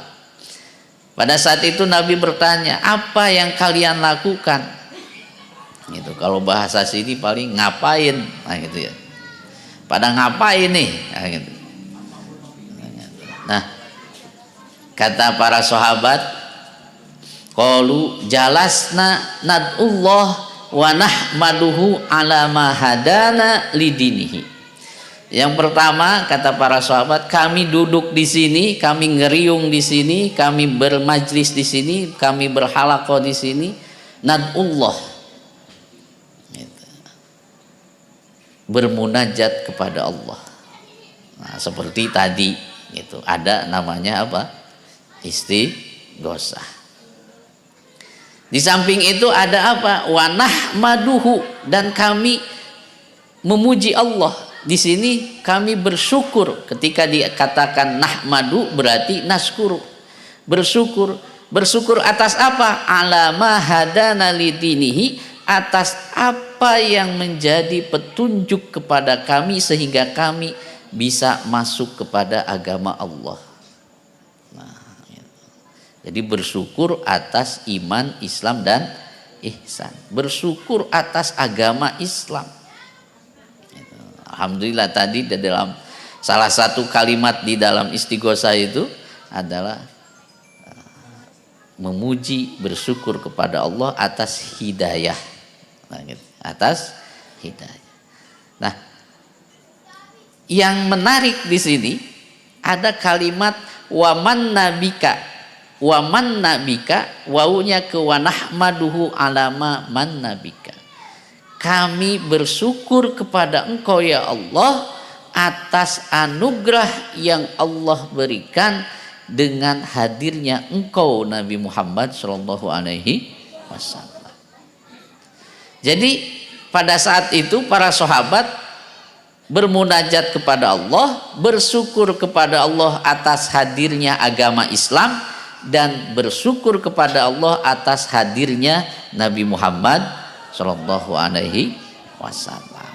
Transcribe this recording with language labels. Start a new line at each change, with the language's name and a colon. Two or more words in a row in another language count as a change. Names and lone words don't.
Indonesian: Pada saat itu Nabi bertanya, apa yang kalian lakukan? Gitu. Kalau bahasa sini paling ngapain, nah gitu ya. Pada ngapain nih? Nah, gitu. Nah, kata para sahabat,
Arabic: قالوا جلسنا ندعو الله ونحمده على ما هدانا لدينه.
Indonesian: Yang pertama kata para sahabat, kami duduk di sini, kami ngeriung di sini, kami bermajlis di sini, kami berhalaqah di sini, nad'ullah, gitu. Bermunajat kepada Allah. Nah, seperti tadi gitu, ada namanya apa? Istighosah. Di samping itu ada apa?
Arabic: ونحمده,
Indonesian: dan kami memuji Allah. Di sini kami bersyukur. Ketika dikatakan nahmadu berarti naskuru. Bersyukur. Bersyukur atas apa?
Arabic: على ما هدانا لدينه,
Indonesian: atas apa yang menjadi petunjuk kepada kami sehingga kami bisa masuk kepada agama Allah. Jadi bersyukur atas iman, Islam dan ihsan. Bersyukur atas agama Islam. Alhamdulillah tadi dalam salah satu kalimat di dalam istighosah itu adalah memuji, bersyukur kepada Allah atas hidayah. Nah, gitu. Atas hidayah. Nah, yang menarik di sini ada kalimat
Arabic: ومنّ بك. ومنّ بك,
Indonesian: wawunya ke
Arabic: ونحمده على ما منّ بك.
Indonesian: Kami bersyukur kepada Engkau ya Allah atas anugerah yang Allah berikan dengan hadirnya Engkau Nabi Muhammad
Arabic: صلى الله عليه وسلم.
Indonesian: Jadi pada saat itu para sahabat bermunajat kepada Allah, bersyukur kepada Allah atas hadirnya agama Islam, dan bersyukur kepada Allah atas hadirnya Nabi Muhammad
Arabic: صلى الله عليه وسلم.